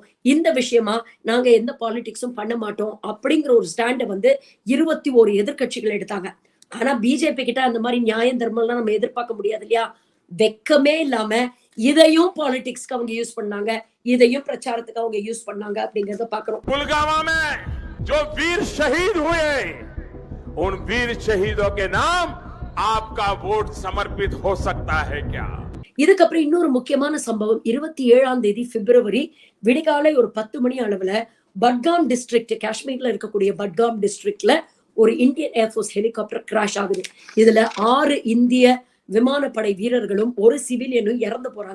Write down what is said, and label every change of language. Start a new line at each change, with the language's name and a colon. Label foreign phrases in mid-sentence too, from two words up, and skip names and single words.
Tamil: இந்த விஷயமா நாங்க எந்த பாலிடிக்ஸும் பண்ண மாட்டோம் அப்படிங்கிற ஒரு ஸ்டாண்டை வந்து 21 எதிர்கட்சிகள் எடுத்தாங்க. ஆனா பிஜேபி கிட்ட அந்த மாதிரி நியாயம் தர்மம்லாம் நம்ம எதிர்பார்க்க முடியாது இல்லையா? வெக்கமே இல்லாம இதையும் பாலிடிக்ஸ்க்கு அவங்க யூஸ் பண்ணாங்க, இதையும் பிரச்சாரத்துக்கு அவங்க யூஸ் பண்ணாங்க அப்படிங்கறத பாக்குறோம்.
Hindi: पुलवामा में जो वीर शहीद हुए, उन वीर शहीदों के नाम आपका वोट समर्पित हो सकता है क्या?
Tamil: இதுக்கப்புறம் இன்னொரு முக்கியமான சம்பவம் 27ஆம் தேதி பிப்ரவரி விடிகாலை ஒரு 10 மணி அளவுல பட்காம் டிஸ்ட்ரிக்ட், காஷ்மீர்ல இருக்கக்கூடிய பட்காம் டிஸ்ட்ரிக்ட்ல ஒரு
English: Indian Air Force helicopter crash
Tamil: ஆகுது. இதுல 6 இந்திய விமானப்படை வீரர்களும் ஒரு சிவிலியனும் இறந்து போறாங்க.